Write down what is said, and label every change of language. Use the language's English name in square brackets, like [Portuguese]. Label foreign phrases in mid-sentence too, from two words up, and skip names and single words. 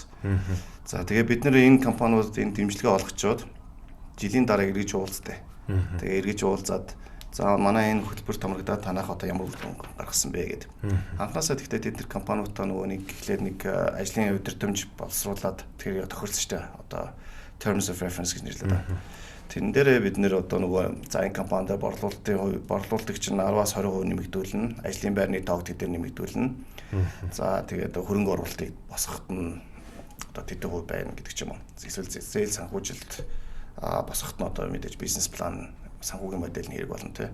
[Mongolian] За тэгээ бид нэр энэ компаниуд энэ дэмжлэгээ олгочоод жилийн дараа эргэж уулзтай. Тэгээ эргэж уулзаад за манай энэ хөтөлбөр томрогдоод танах одоо ямар үр дүн гаргасан бэ гэдэг. Анхнаасаа тэгтээ тэр компаниудаа нөгөө нэг гэхлээр нэг ажлын удирдамж боловсруулад тэгэхээр тохирсон шүү дээ. Одоо [English] terms of reference [Mongolian] гэж нэрлэдэг байна. Тэрэн дээрээ бид нэр одоо нөгөө за энэ компанид борлуулалтыг чинь 10-аас 20% нэмэгдүүлнэ. Ажлын байрны тоог тэдээр нэмэгдүүлнэ. За тэгээд хөрөнгө оруулалтыг босгоход нь одоо тэдэн хувь байна гэдэг ч юм уу. Эсвэл зээл санхүүжилт босгоход нь одоо мэдээж бизнес план санхүүгийн модель хэрэг болно тий.